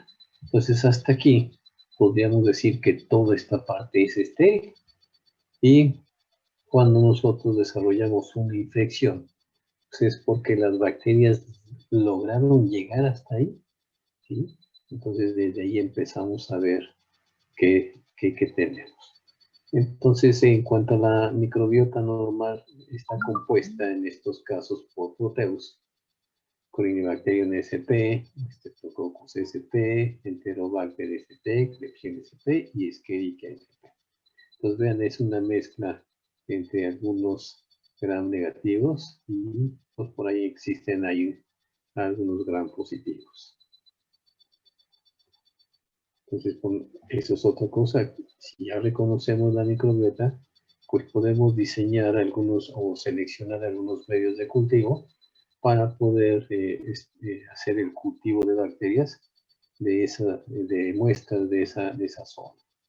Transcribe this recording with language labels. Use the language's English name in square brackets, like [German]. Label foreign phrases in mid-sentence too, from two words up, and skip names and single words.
[Spanish] Entonces hasta aquí podríamos decir que toda esta parte es estéril y cuando nosotros desarrollamos una infección, pues es porque las bacterias lograron llegar hasta ahí, ¿sí? Entonces desde ahí empezamos a ver qué tenemos. Entonces, en cuanto a la microbiota normal, está compuesta en estos casos por Proteus, Corynebacterium sp, Streptococcus sp, Enterobacter sp, Klebsiella sp y Escherichia sp. Entonces, vean, es una mezcla entre algunos gram negativos y pues, por ahí existen ahí algunos gram positivos. Entonces, eso es otra cosa. Si ya reconocemos la microbiota, pues podemos diseñar algunos o seleccionar algunos medios de cultivo para poder hacer el cultivo de bacterias de muestras de esa zona.